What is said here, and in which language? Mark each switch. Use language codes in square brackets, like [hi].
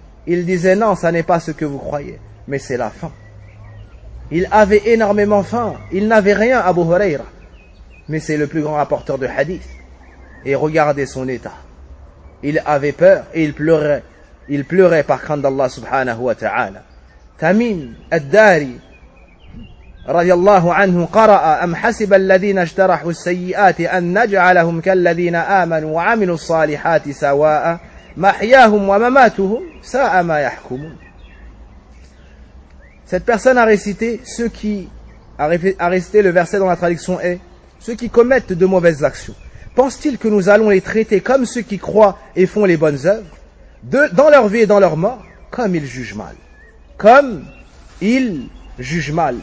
[fr] Il disait non, ça n'est pas ce que vous croyez, mais c'est la faim. Il avait énormément faim, il n'avait rien à Abu Huraira. Mais c'est le plus grand rapporteur de hadith. Et regardez son état. Il avait peur et il pleurait. Il pleurait par crainte d'Allah subhanahu wa ta'ala. [ar] Tamim ad-Dari رضي الله عنه قرأ أم حسب الذين اجترحوا السيئات أن نجعلهم كالذين آمنوا وعملوا الصالحات سواء محياهم ومماتهم ساء ما يحكمون. [fr] Cette personne a récité le verset dont la traduction est: ceux qui commettent de mauvaises actions, pensent-ils que nous allons les traiter comme ceux qui croient et font les bonnes œuvres, dans leur vie et dans leur mort, comme ils jugent mal.